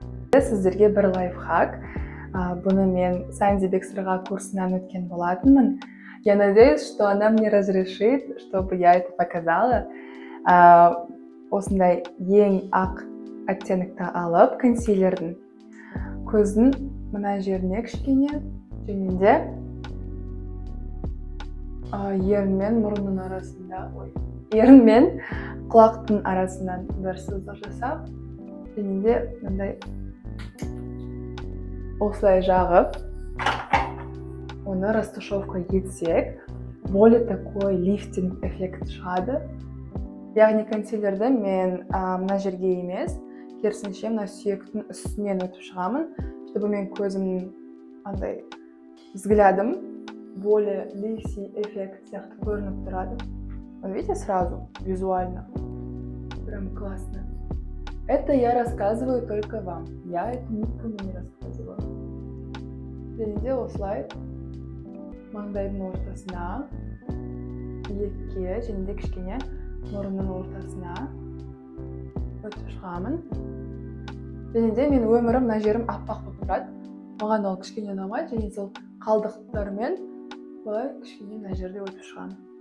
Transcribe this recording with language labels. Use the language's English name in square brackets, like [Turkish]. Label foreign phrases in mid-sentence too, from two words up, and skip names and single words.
[Kazakh] Сіздерге бір лайфхак. Бұны мен Санди Бексерға курсынан өткен болатынмын. [Russian] Я надеюсь, что она мне разрешит, чтобы я это показала. [Kazakh] Осындай ең ақ оттенокті алып, консилердің көздің мына жеріне кішкене, және де ерін мен мұрынның арасында, ерін мен құлақтың арасынан бір сызық жасап, және де мындай осылай жағып, оны растушевка етсек, [Russian] более такой лифтинг эффект шығады. [Kazakh] Яғни консилерді мен мына жерге емес, керісінше мына сүйектің үстінен өтіп шығамын, чтобы мен көзімнің андай взглядым более лифти эффект сияқты көрініп тұрады. [Russian] Видите сразу, визуально. Прям классно. Это я рассказываю только вам. Я это никому не рассказываю. [Kazakh] Және де осылай маңдайдың ортасына, иекке, және де кішкене мұрынның ортасына өтіп шығамын. Және де мен өмірім мына жерім аппақ болып тұрады. Маған ол кішкене ұнамайды, және сол қалдықтармен былай кішкене мына жерде өтіп шығамын.